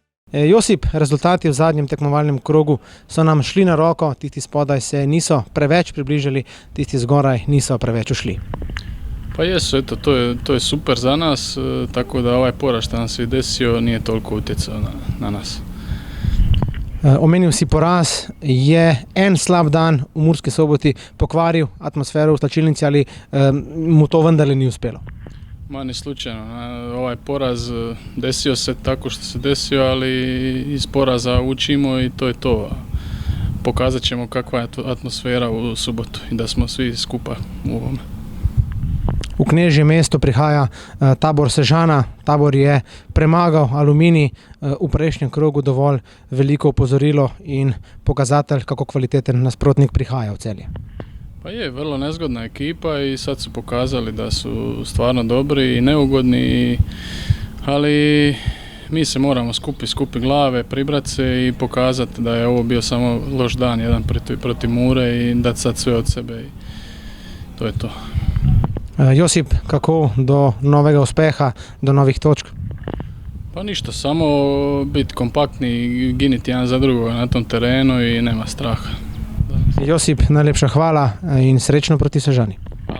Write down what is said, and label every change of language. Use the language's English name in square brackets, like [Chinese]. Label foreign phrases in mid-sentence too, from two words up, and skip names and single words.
[Slovenian] Josip, rezultati v zadnjem tekmovalnem krogu so nam šli na roko, tisti spodaj se niso preveč približali, tisti zgoraj niso preveč ušli. [Croatian] Pa jesu, eto, to je super za nas, tako da ovaj poraz što nam se desio nije toliko utjecao na nas. [Slovenian] Omenil si poraz, je en slab dan v Murski Soboti pokvaril atmosfero v slačilnici ali mu to vendarle ni uspelo? [Croatian] Ma ni slučajno, ovaj poraz desio se tako što se desio, ali iz poraza učimo i to je to. Pokazat ćemo kakva je atmosfera u subotu i da smo svi skupa u ovome. [Slovenian] V Knežje mesto prihaja Tabor Sežana. Tabor je premagal Aluminij, v prejšnjem krogu dovolj veliko opozorilo in pokazatelj, kako kvaliteten nasprotnik prihaja v Celje. [Croatian] Pa je, vrlo nezgodna ekipa i sad su pokazali da su stvarno dobri i neugodni, ali mi se moramo skupi glave, pribrat se i pokazati da je ovo bio samo loš dan, jedan protiv Mure i dati sad sve od sebe i to je to. [Slovenian] Josip, kako do novega uspeha, do novih točk? [Croatian] Pa ništa, samo biti kompaktni i giniti jedan za drugoga na tom terenu i nema straha. [Slovenian] Josip, najlepša hvala in srečno proti Sežani.